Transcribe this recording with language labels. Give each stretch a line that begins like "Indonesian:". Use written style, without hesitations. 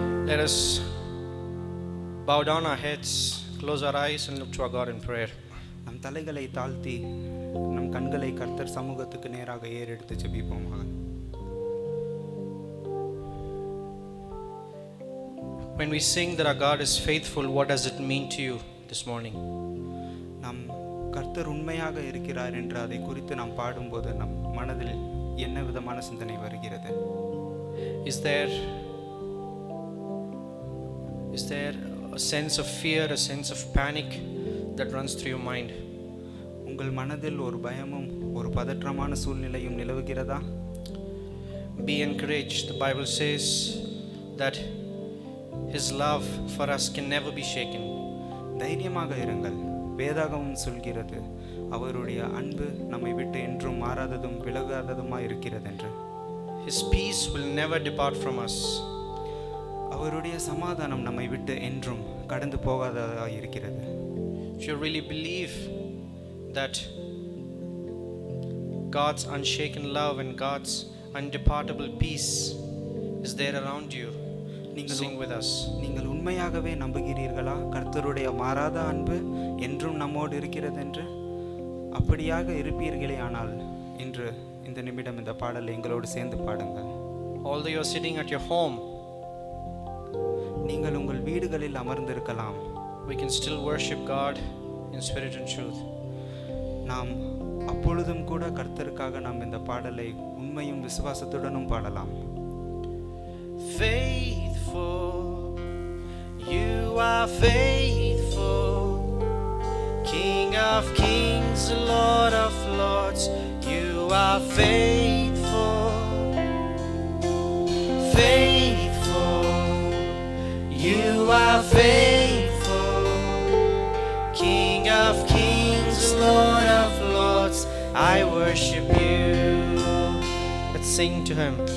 English: Let us bow down our heads, close our eyes and look to our God in prayer.
Tamil: நம் தலைகளை தாழ்த்தி நம் கண்களை கர்த்தர் சமூகத்துக்கு நேராக ஏறெடுத்து ஜெபிப்போமாக.
English: When we sing that our God is faithful, what does it mean to you this morning?
Tamil: நாம் கர்த்தர் உண்மையாக இருக்கிறார் என்று அதை குறித்து நாம் பாடும்போது நம் மனதில் என்ன விதமான சிந்தனை வருகிறது?
English: Is there a sense of fear, a sense of panic that runs through your mind?
Tamil: உங்கள் மனதில் ஒரு பயமும் ஒரு பதற்றமான சூழ்நிலையும் நிலவுகிறதா?
English: Be encouraged. The Bible says that His love for us can never be shaken.
Tamil: தைரியமாக இருங்கள். வேதாகமம் சொல்கிறது அவருடைய அன்பு நம்மை விட்டு என்றும் மாறாததும் விலகாததுமாய் இருக்கிறது என்று.
English: His peace will never depart from us.
Tamil: அவருடைய சமாதானம் நம்மை விட்டு என்றும் கடந்து போகாததாய் இருக்கிறது.
English: If you really believe that God's unshaken love and God's undepartable peace is there around you, sing with us.
Tamil: நீங்கள் உண்மையாகவே நம்புகிறீர்களா கர்த்தருடைய மாறாத அன்பு என்றும் நம்மோடு இருக்கிறது என்று? அப்படியாக இருப்பீர்களே ஆனால் இன்று இந்த நிமிடம் இந்த பாடலை எங்களோடு சேர்ந்து பாடுங்கள்.
English: Although you are sitting at your home,
Tamil: நீங்கள் உங்கள் வீடுகளில் அமர்ந்திருக்கலாம்.
English: we can still worship God in spirit and truth.
Tamil: நாம் அப்பொழுதும் கூட கர்த்தருக்காக நாம் இந்த பாடலை உண்மையும் விசுவாசத்துடனும் பாடலாம்.
English: Faithful, you are faithful, King of kings, Lord of lords, you are faithful. Faithful, you are faithful, King of kings, Lord of lords, I worship you. Let's sing to Him.